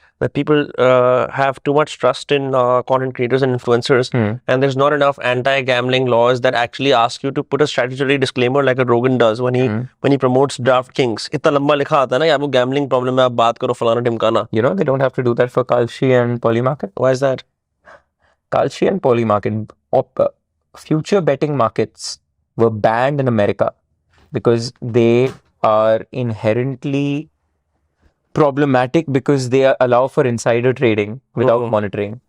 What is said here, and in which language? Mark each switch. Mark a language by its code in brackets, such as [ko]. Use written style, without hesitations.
[en] That people have too much trust in content creators and influencers, and there's not enough anti-gambling laws that actually ask you to put a statutory disclaimer like a Rogan does when he promotes DraftKings. [hi] इतना लंबा लिखा आता है ना कि आपको gambling problem है, आप बात करो फलाना ढिमकाना. [en] You know, they don't have to do that for Kalshi and Polymarket. Why is that? Kalshi and Polymarket, future betting markets were banned in America because they are inherently problematic because they allow for insider trading without monitoring.